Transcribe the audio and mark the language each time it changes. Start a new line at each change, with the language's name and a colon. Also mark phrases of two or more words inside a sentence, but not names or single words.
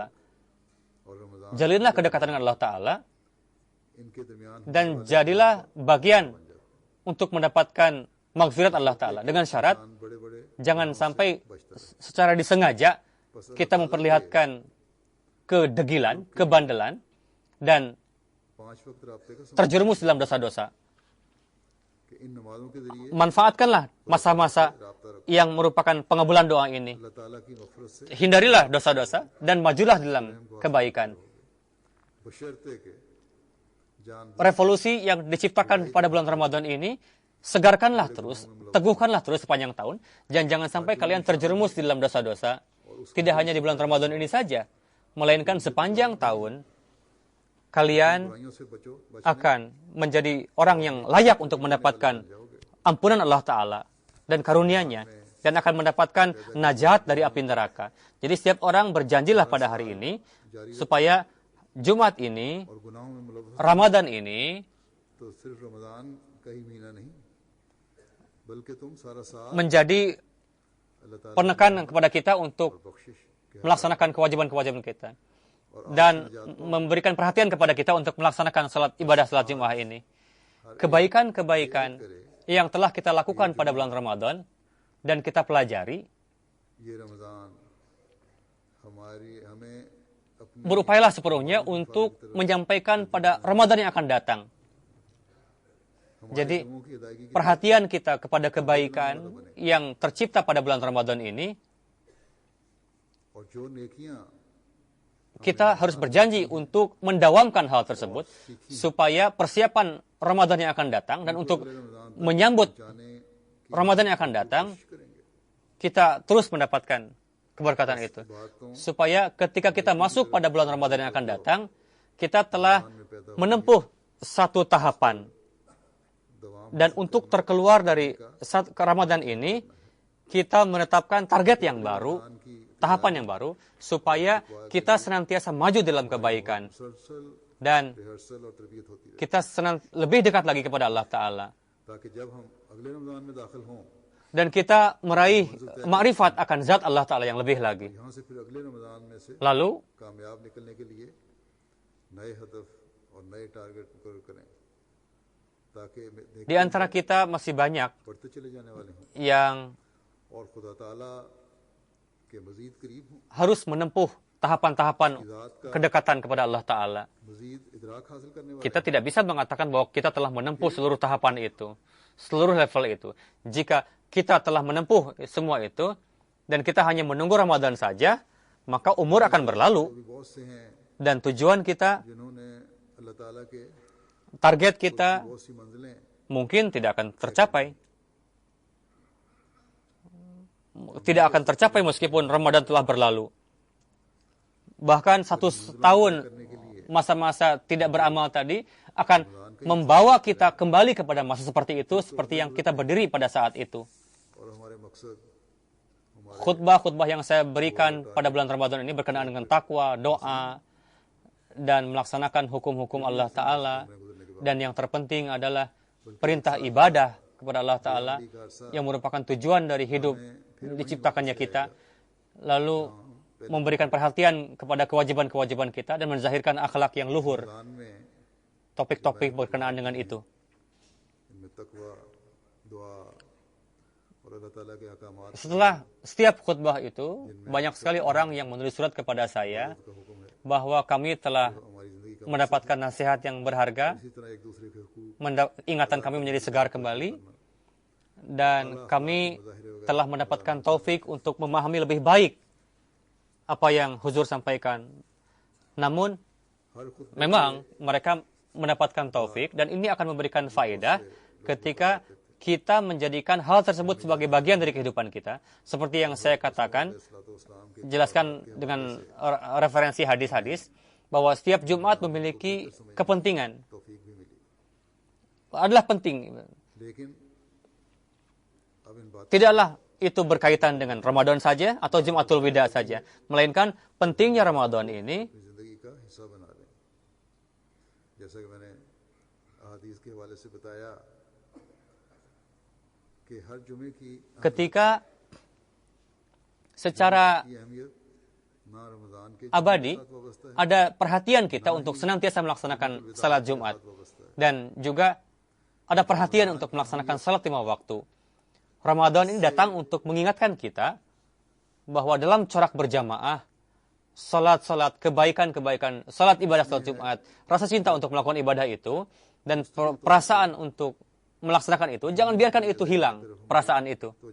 Indonesian: Jalinlah kedekatan dengan Allah Ta'ala dan jadilah bagian untuk mendapatkan maghfirat Allah Ta'ala dengan syarat jangan sampai secara disengaja kita memperlihatkan kedegilan, kebandelan, dan
Urdu: 5 وقت رابطے کا
Indonesian: terjerumus dalam dosa-dosa.
Urdu: کہ ان نمازوں کے ذریعے
Indonesian: Manfaatkanlah masa-masa
Urdu: رابطہ رکھو
Indonesian: yang merupakan pengabulan doa ini.
Urdu: اللہ تعالیٰ کی مغفرت سے
Indonesian: Hindarilah dosa-dosa dan majulah dalam kebaikan.
Urdu: بشرطے کہ جان
Indonesian: Revolusi yang diciptakan pada bulan Ramadan ini, segarkanlah terus, teguhkanlah terus sepanjang tahun, dan jangan sampai kalian terjerumus di dalam dosa-dosa. Tidak hanya di bulan Ramadan ini saja, melainkan sepanjang tahun, kalian
Urdu: برائیوں سے بچو
Indonesian: akan menjadi orang yang layak untuk mendapatkan ampunan Allah Ta'ala dan karunia-Nya, dan akan mendapatkan najat dari api neraka. Jadi setiap orang berjanjilah pada hari ini, supaya Jumat ini,
Urdu: اور گناہوں میں ملوث
Indonesian: Ramadan ini,
Urdu: تو صرف رمضان کا ہی مہینہ نہیں بلکہ تم سارا سال
Indonesian: menjadi
Urdu: اللہ تعالیٰ
Indonesian: penekanan kepada kita untuk
Urdu: بخشش کے
Indonesian: melaksanakan kewajiban-kewajiban kita, dan memberikan perhatian kepada kita untuk melaksanakan ibadah salat Jumat ini. Kebaikan-kebaikan yang telah kita lakukan pada bulan Ramadan dan kita pelajari,
Urdu: یہ رمضان ہمیں اپنی
Indonesian: berupayalah sepenuhnya untuk menyampaikan pada Ramadan yang akan datang. Jadi,
Urdu: کرموں کی ادائیگی کی
Indonesian: perhatian kita kepada kebaikan yang tercipta pada bulan Ramadan ini,
Urdu: اور جو نیکیاں
Indonesian: kita harus berjanji untuk mendawamkan hal tersebut, supaya persiapan Ramadan yang akan datang dan untuk menyambut
Urdu: जाने
Indonesian: Ramadan yang akan datang, kita terus mendapatkan keberkatan itu. Supaya ketika kita masuk pada bulan Ramadan yang akan datang, kita telah menempuh satu tahapan. Dan untuk terkeluar dari Ramadan ini, kita menetapkan target yang baru, tahapan yang baru, supaya kita senantiasa maju dalam kebaikan.
Urdu: मुसलसल
Indonesian: Dan
Urdu: ریہرسل اور تربیت ہوتی رہے
Indonesian: kita lebih dekat lagi kepada Allah Ta'ala.
Urdu: تاکہ جب ہم اگلے رمضان میں داخل ہوں
Indonesian: Dan kita meraih makrifat akan zat Allah Ta'ala yang lebih lagi.
Urdu: یہاں سے پھر اگلے رمضان میں سے
Indonesian: Lalu,
Urdu: کامیاب نکلنے کے لیے نئے ہدف اور نئے ٹارگٹ مقرر کریں تاکہ
Indonesian: di antara kita masih banyak
Urdu: بڑھتے چلے جانے والے ہوں
Indonesian: yang
Urdu: اور خدا تعالیٰ کے مزید قریب ہوں
Indonesian: harus menempuh tahapan-tahapan kedekatan kepada Allah Ta'ala.
Urdu: مزید ادراک حاصل کرنے والے
Indonesian: Kita tidak bisa mengatakan bahwa kita telah menempuh seluruh tahapan itu, seluruh level itu. Jika kita telah menempuh semua itu, dan kita hanya menunggu Ramadan saja, maka umur akan berlalu,
Urdu: بھی بہت سے ہیں
Indonesian: dan tujuan kita,
Urdu: جنہوں نے اللہ تعالیٰ کے
Indonesian: target kita
Urdu: بہت سی منزلیں
Indonesian: mungkin tidak akan tercapai. Tidak akan tercapai meskipun Ramadan telah berlalu. Bahkan 1 tahun masa-masa tidak beramal tadi akan membawa kita kembali kepada masa seperti itu, seperti yang kita berdiri pada saat itu.
Urdu: اور ہمارے مقصد
Indonesian: Khutbah-khutbah yang saya berikan pada bulan Ramadan ini berkenaan dengan takwa, doa, dan melaksanakan hukum-hukum Allah Ta'ala. Dan yang terpenting adalah perintah ibadah kepada Allah Ta'ala yang merupakan tujuan dari hidup diciptakannya kita. Lalu memberikan perhatian kepada kewajiban-kewajiban kita dan menzahirkan akhlak yang luhur.
Urdu: رمضان میں
Indonesian: Topik-topik berkenaan dengan itu.
Urdu: ان میں تقویٰ دعا اور اللہ تعالیٰ کے احکامات
Indonesian: Setelah setiap khutbah itu, banyak sekali orang yang menulis surat kepada saya
Urdu: کا حکم ہے
Indonesian: bahwa kami telah
Urdu: ہماری زندگی کا
Indonesian: mendapatkan nasihat yang berharga,
Urdu: اسی طرح ایک دوسرے کے حقوق
Indonesian: ingatan kami menjadi segar kembali, dan kami telah mendapatkan taufik untuk memahami lebih baik apa yang Huzur sampaikan. Namun,
Urdu: ہر خود
Indonesian: memang mereka mendapatkan taufik, dan ini akan memberikan faedah ketika kita menjadikan hal tersebut sebagai bagian dari kehidupan kita. Seperti yang saya katakan,
Urdu: اسلام کے
Indonesian: jelaskan dengan referensi hadis-hadis, bahwa setiap Jumat memiliki kepentingan.
Urdu: توفیق بھی ملی
Indonesian: Adalah penting.
Urdu: لیکن اب ان باتوں
Indonesian: Tidaklah itu berkaitan dengan Ramadan saja atau Jumatul Wida saja, melainkan pentingnya Ramadan ini
Urdu: اپنی زندگی کا حصہ بنا لیں جیسا کہ میں نے احادیث کے حوالے سے بتایا کہ ہر جمعے کی
Indonesian: ketika secara
Urdu: اہمیت نہ رمضان کے
Indonesian: abadi
Urdu: ساتھ وابستہ ہے
Indonesian: ada perhatian kita untuk senantiasa melaksanakan salat Jumat, dan juga ada perhatian untuk melaksanakan salat 5 waktu. Ramadan ini datang untuk mengingatkan kita bahwa dalam corak berjamaah, salat-salat, kebaikan-kebaikan, salat ibadah salat Jumat, rasa cinta untuk melakukan ibadah itu, dan perasaan untuk melaksanakan itu, jangan biarkan itu hilang, perasaan itu.